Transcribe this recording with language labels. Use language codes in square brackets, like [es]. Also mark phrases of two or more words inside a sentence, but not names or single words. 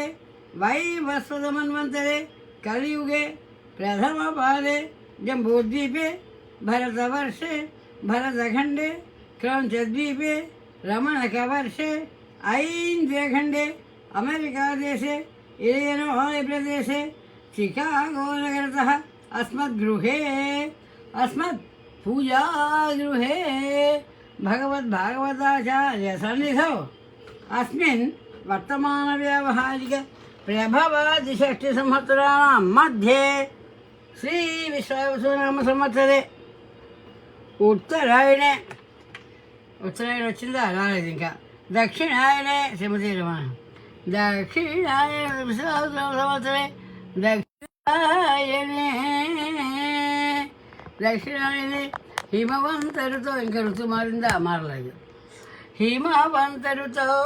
[sa] वैवस्वतमन्वन्तरे कलियुगे प्रथमपादे जम्बूद्वीपे भरतवर्षे भरतखण्डे क्रौञ्चद्वीपे रमणकवर्षे ऐन्द्र्यखण्डे अमेरिकादेशे इलियनोय् प्रदेशे चिकागोनगरतः अस्मत् पूजागृहे भगवद्भागवताचार्यसन्निधौ अस्मिन् वर्तमानव्यावहारिक प्रभवादिषष्टिसंवत्सराणां मध्ये श्रीविश्वावसुनामसंवत्सरे उत्तरायणे [te] వచ్చిందా రాలేదు ఇంకా [sa] దక్షిణాయనే శ్రీమతి రమణ దక్షిణాయన సంవత్సరే దక్షిణాయనే హిమవంత ఋతో [te] ఇంకా ఋతు మారిందా మారలేదు [sa] హిమవంత ఋతో